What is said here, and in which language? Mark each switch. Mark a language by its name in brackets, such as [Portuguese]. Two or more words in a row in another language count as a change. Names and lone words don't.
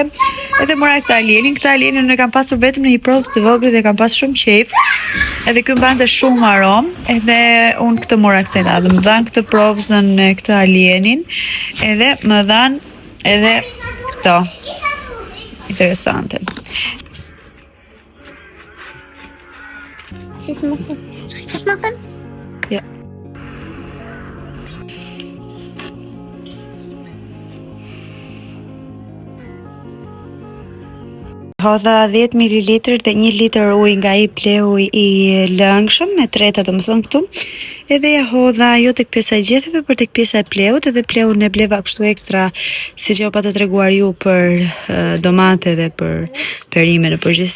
[Albanian] Edhe mora këtë Alienin unë e kam pasur vetëm në një provë të vogël dhe kam pas shumë qejf. Edhe ky mbante shumë aromë, edhe unë këtë mora kësaj radhe. Më dhan këtë provëzën e këtë Alienin, edhe më dhan edhe këto. Interesante. [Dutch] Zal ik dat maken? Ja. [Albanian] Hodha 10 ml dhe 1 litër ujë nga i pleu i lëngshëm me treta, domethënë këtu. Edhe ja hodha jo tek pjesa e gjetheve, por tek pjesa e pleut, edhe pleun e bleva kështu ekstra, siç jo pa të treguar ju për domate dhe për perime në përgjithësi.